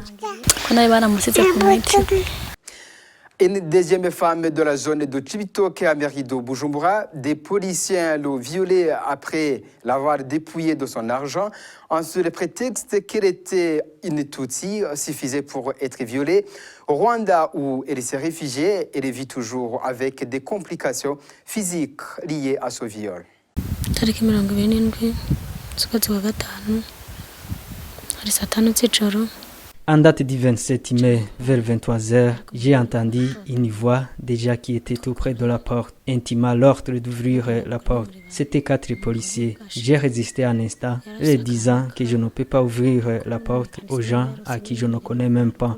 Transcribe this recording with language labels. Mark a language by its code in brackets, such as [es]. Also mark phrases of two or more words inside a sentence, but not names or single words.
[fr] Une deuxième femme de la zone de Chibitoke à Merido, Bujumbura, des policiers l'ont violée après l'avoir dépouillée de son argent. En sous le prétexte qu'elle était une Tutsi, suffisait pour être violée. Au Rwanda, où elle s'est réfugiée, elle vit toujours avec des complications physiques liées à ce viol. [rw] Tariki 27 z'ukwezi kwa gatanu hari saa 5 z'ijoro [fr] En date du 27 mai, vers 23h, j'ai entendu une voix déjà qui était tout près de la porte, intima l'ordre d'ouvrir la porte. C'était 4 policiers. J'ai résisté un instant, leur disant que je ne peux pas ouvrir la porte aux gens à qui je ne connais même pas.